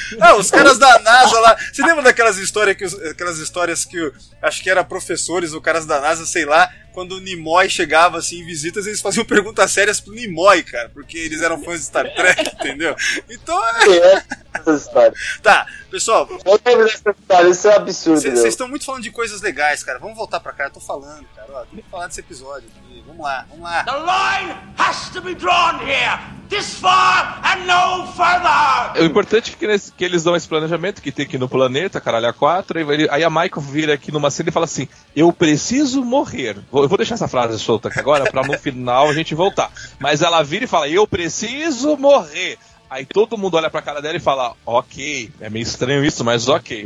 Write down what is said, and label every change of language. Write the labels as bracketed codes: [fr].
[pt] Ah, os caras da NASA lá, você lembra daquelas histórias que acho que era professores ou caras da NASA, sei lá, quando o Nimoy chegava assim em visitas, eles faziam perguntas sérias pro Nimoy, cara, porque eles eram fãs de Star Trek, entendeu? Então é. Tá, pessoal. Eu tenho essa história, isso é um absurdo. Vocês estão muito falando de coisas legais, cara. Vamos voltar pra cá, eu tô falando, cara. Ó, tem que falar desse episódio. Vamos lá. [en] The line has to be drawn here! This far and no further! [pt] O importante é que eles dão esse planejamento que tem aqui no planeta, caralho, a 4. Aí a Michael vira aqui numa cena e fala assim: eu preciso morrer. Eu vou deixar essa frase solta aqui agora pra no final a gente voltar. Mas ela vira e fala: eu preciso morrer. Aí todo mundo olha pra cara dela e fala: ok, é meio estranho isso, mas ok.